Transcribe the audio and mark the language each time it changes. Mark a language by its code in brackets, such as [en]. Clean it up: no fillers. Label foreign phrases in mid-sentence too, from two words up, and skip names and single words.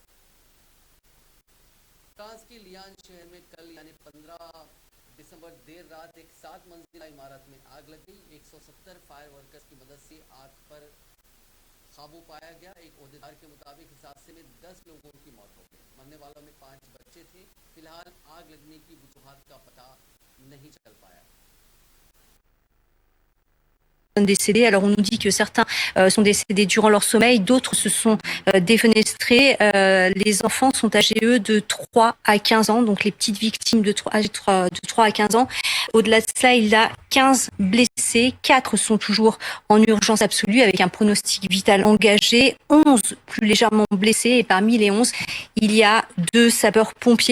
[ur] فرانس کے لیان شہر میں کل یعنی 15 دسمبر دیر رات ایک 7 منزلہ عمارت میں آگ لگ گئی. 170 [en] fire workers [ur] کی مدد سے آگ پر قابو پایا گیا. ایک عہدیدار کے مطابق اس حادثے میں 10 لوگوں کی موت ہو گئی. مرنے والوں میں 5 بچے تھے. فی الحال آگ لگنے کی وجوہات کا پتہ نہیں چل پایا. [fr] Décédés. Alors on nous dit que certains sont décédés durant leur sommeil, d'autres se sont défenestrés. Les enfants sont âgés eux de 3 à 15 ans, donc les petites victimes de 3 à 15 ans. Au-delà de cela, il y a 15 blessés, 4 sont toujours en urgence absolue avec un pronostic vital engagé, 11 plus légèrement blessés et parmi les 11, il y a 2 sapeurs-pompiers.